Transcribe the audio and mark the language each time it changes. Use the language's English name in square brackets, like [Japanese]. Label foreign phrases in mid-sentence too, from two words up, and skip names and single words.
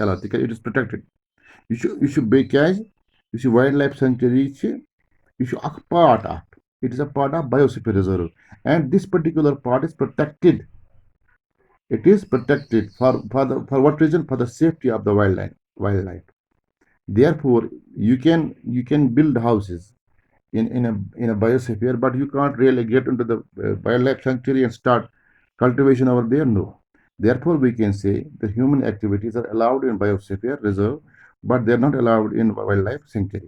[Kashmiri] علاوٕ تِکیٛازِ [English] it is protected [Kashmiri] یہِ چھُ بیٚیہِ کیٛازِ یُس یہِ وایلڈ لایف سینچُری چھِ یہِ چھُ اکھ پارٹ اکھ [English] it is a part of biosphere reserve and this particular part is protected it is protected for what reason for the safety of the wildlife therefore you can build houses in a biosphere, but you can't really get into the wildlife sanctuary and start cultivation over there. No. Therefore, we can say the human activities are allowed in biosphere reserve, but they are not allowed in wildlife sanctuary.